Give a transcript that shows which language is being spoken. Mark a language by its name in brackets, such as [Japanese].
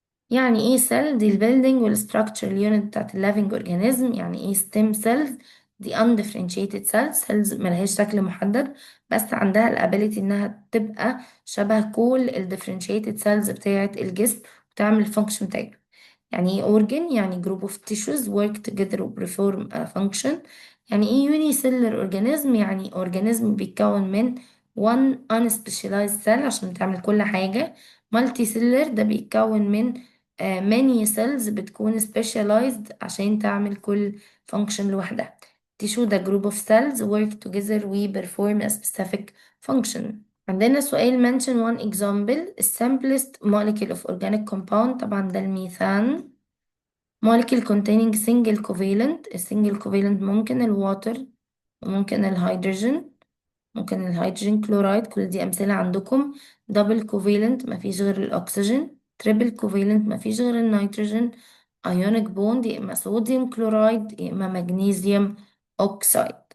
[Arabic] يعني ايه سيل؟ دي البيلدينج والستراكشر اليونت بتاعت الليفنج اورجانيزم. يعني ايه ستيم سيلز؟ دي undifferentiated cells ملهاش شكل محدد بس عندها الابيليتي انها تبقى شبه كل الديفرنشيتد سيلز بتاعت الجسم وتعمل الفانكشن بتاعتها. يعني ايه [English] organ؟ يعني group of tissues work together و perform a function. [Arabic] يعني ايه unicellular organism؟ يعني organism بيتكون من [English] one unspecialized cell [Arabic] عشان تعمل كل حاجة. multicellular ده بيتكون من many cells بتكون specialized عشان تعمل كل function لوحدها. [English] tissue ده group of cells work together we perform a specific function. [Arabic] عندنا سؤال [English] mention one example the simplest molecule of organic compound، [Arabic] طبعا ده الميثان. molecule containing single covalent، السنجل covalent ممكن الواتر وممكن الهيدروجين، ممكن الهيدروجين كلورايد، كل دي أمثلة عندكم. دبل كوفالنت مفيش غير الأكسجين، تريبل كوفالنت مفيش غير النيتروجين. ايونيك بوند يا إما صوديوم كلورايد يا إما مغنيسيوم أوكسايد.